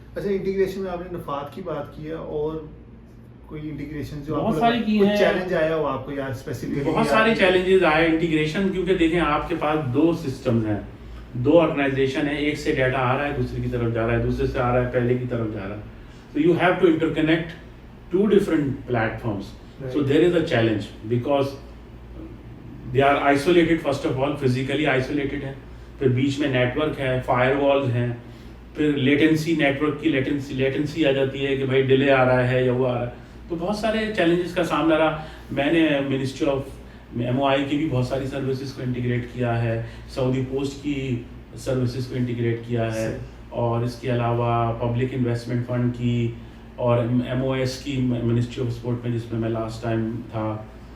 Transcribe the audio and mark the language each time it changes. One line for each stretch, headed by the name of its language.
Hindi: अच्छा, इंटीग्रेशन में आपने नफात की बात की है, और कोई इंटीग्रेशन जो बहुत सारी की हैं. चैलेंज आया हो आपको यार स्पेसिफिकली? बहुत सारे चैलेंजेस आए इंटीग्रेशन, क्योंकि देखें आपके पास दो सिस्टम्स हैं, दो ऑर्गेनाइजेशन है, एक से डाटा आ रहा है दूसरे की तरफ जा रहा है, दूसरे से आ रहा है पहले की तरफ जा रहा है.
English: So you have to interconnect two different platforms. Right.
Hindi: So there is a challenge because they are isolated, first of all physically isolated हैं, फिर बीच में नेटवर्क है, फायरवॉल्स हैं, फिर लेटेंसी, नेटवर्क की लेटेंसी आ जाती है कि भाई डिले आ रहा है या वो आ रहा है. तो बहुत सारे चैलेंजेस का सामना रहा. मैंने मिनिस्ट्री ऑफ MOI की भी बहुत सारी सर्विसेज को इंटीग्रेट किया है, सऊदी पोस्ट की सर्विसेज को इंटीग्रेट किया है, और इसके अलावा पब्लिक इन्वेस्टमेंट फंड की और MOS की मिनिस्ट्री ऑफ स्पोर्ट में जिसमें मैं लास्ट टाइम था.